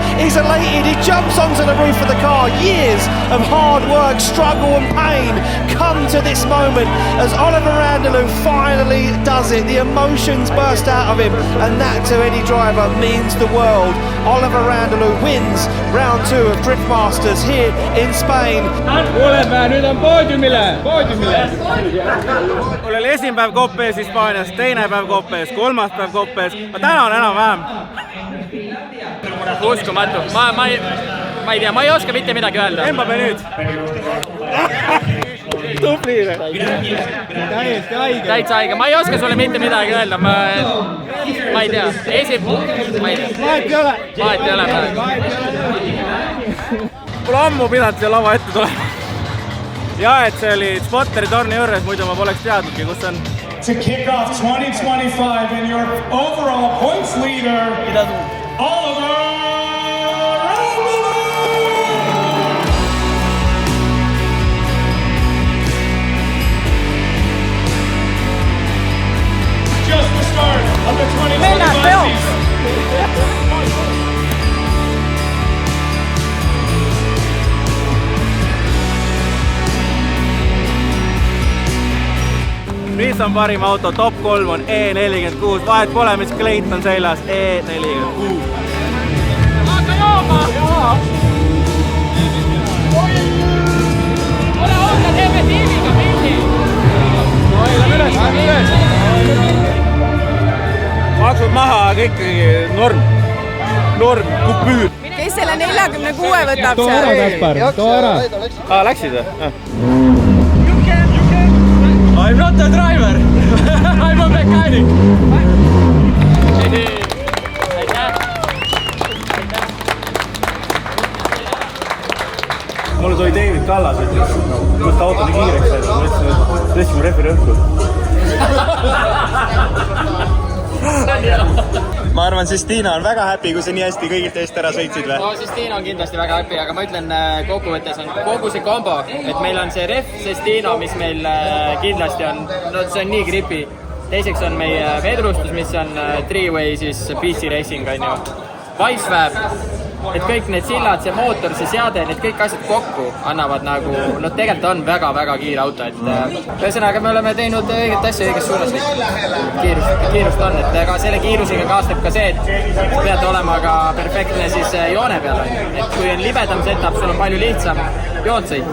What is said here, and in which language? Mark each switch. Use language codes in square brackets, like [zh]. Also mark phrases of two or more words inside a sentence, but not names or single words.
[en] He's elated, he jumps onto the roof of the car. Years of hard work, struggle and pain come to this moment as Oliver Randalou finally does it. The emotions burst out of him, and that to any driver means the world. Oliver Randalou wins round 2 of Drift Masters here in Spain. [et] Oleme, nüüd on poodiumile. Mul oli esimene päev Kopes Hispaanias, teine päev Kopes, kolmas päev Kopes. Ma täna on enam-vähem. Uskumatu. Ma ei tea, ma ei oska mitte midagi öelda. Embabe nüüd. Tubli. Täiesti haige. Täitsa haige. Ma ei oska sulle mitte midagi öelda. Ma ei tea. Vahet ei ole. Pole ammu pidanud siia lava ette tulema. Ja, et see oli Spotteri torni juures, muidu ma poleks teadnudki, kus on. [en] To kick off 2025 and your overall points leader, Oliver Randalou! Just the start of the 2025 season. [et] Mis on parim auto? Top 3 on E46. Vahet pole, mis kleit on seljas. E46. Hakka jooma! Ole, teeme tiimiga pildi! Lähme üles! Maksud maha, aga ikkagi norm, kupüür. Kes selle 46 võtab Too ära, Kaspar, too ära. Läksid või? [en] I'm not a driver, I'm a mechanic. [et] Mulle tuli David Kallas, ütles, kust auto nii kiireks sai, ma ütlesin, et tõstsime refi rõhku. Ma arvan, Sestina on väga happy, kui sa nii hästi kõigilt eest ära sõitsid või? No Sestina on kindlasti väga happy, aga ma ütlen kokkuvõttes on kogu see kombo, et meil on see ref Sestina, mis meil kindlasti on, no see on nii gripi. Teiseks on meie vedrustus, mis on three-way siis PC Racing, on ju. Vicevab, et kõik need sillad, see mootor, see seade, need kõik asjad kokku annavad nagu, no tegelikult on väga-väga kiire auto, et ühesõnaga me oleme teinud õiget asja õiges suunas. Kiirust on, et ega selle kiirusega kaasneb ka see, et pead olema ka perfektne siis joone peal, et kui on libedam setup, sul on palju lihtsam joont sõita.